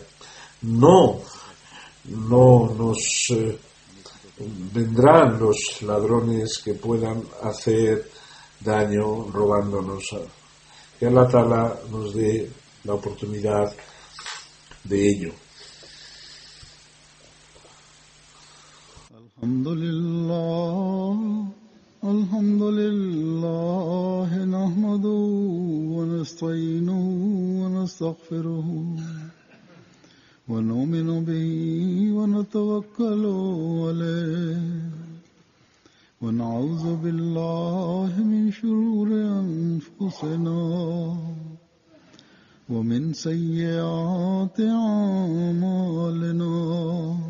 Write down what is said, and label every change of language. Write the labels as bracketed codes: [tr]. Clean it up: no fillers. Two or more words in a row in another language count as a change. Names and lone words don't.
[es] No nos vendrán los ladrones que puedan hacer daño robándonos. Que Allah Ta'ala nos dé la oportunidad de ello. [ar] الحمد لله نحمده ونستعينه و نستغفره ونؤمن به ونتوكل عليه ونعوذ بالله من شرور أنفسنا ومن سيئات أعمالنا.